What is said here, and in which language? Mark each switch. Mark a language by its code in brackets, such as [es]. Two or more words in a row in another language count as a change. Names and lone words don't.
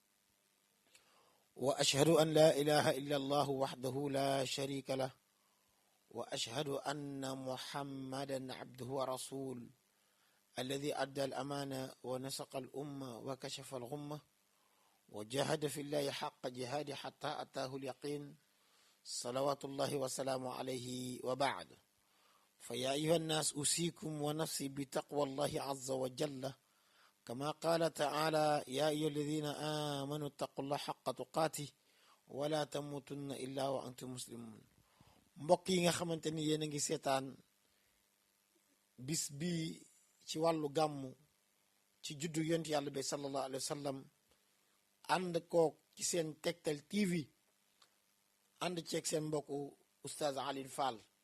[ar] وأشهد أن لا إله إلا الله وحده لا شريك له وأشهد أن محمدا عبده ورسوله الذي أدى الأمانة ونسق الأمة وكشف الغمة وجاهد في الله حق جهاده حتى أتاه اليقين صلوات الله وسلامه عليه وبعد. فيا أيها الناس أوصيكم ونفسي بتقوى الله عز وجل كما قال تعالى يا أيها الذين آمنوا اتقوا الله حق تقاته ولا تموتن إلا وأنتم مسلمون. [wo] mbokk yi nga xamante ni yéen a ngi seetaan bis bi ci wàllu gàmmu ci juddu yonent yàlla bi [ar] صلى الله عليه وسلم [wo] ànd kook ci seen Tektal TV ànd ceeg seen mbokku oustaz Alioune Fall.